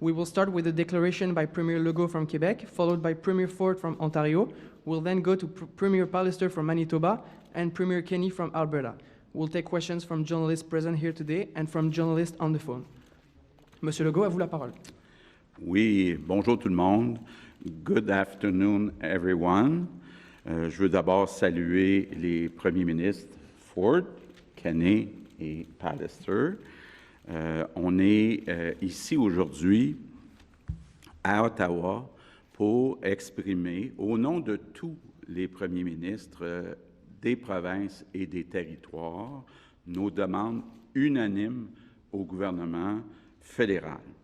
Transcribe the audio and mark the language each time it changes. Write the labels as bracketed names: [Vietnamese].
[English] We will start with a declaration by Premier Legault from Québec, followed by Premier Ford from Ontario. We'll then go to Premier Pallister from Manitoba and Premier Kenney from Alberta. We'll take questions from journalists present here today and from journalists on the phone. [French] Monsieur Legault, à vous la parole. Oui, bonjour tout le monde. [English] Good afternoon, everyone. [French] Je veux d'abord saluer les premiers ministres Ford, Kenney et Pallister. On est ici aujourd'hui à Ottawa pour exprimer, au nom de tous les premiers ministres des provinces et des territoires, nos demandes unanimes au gouvernement fédéral.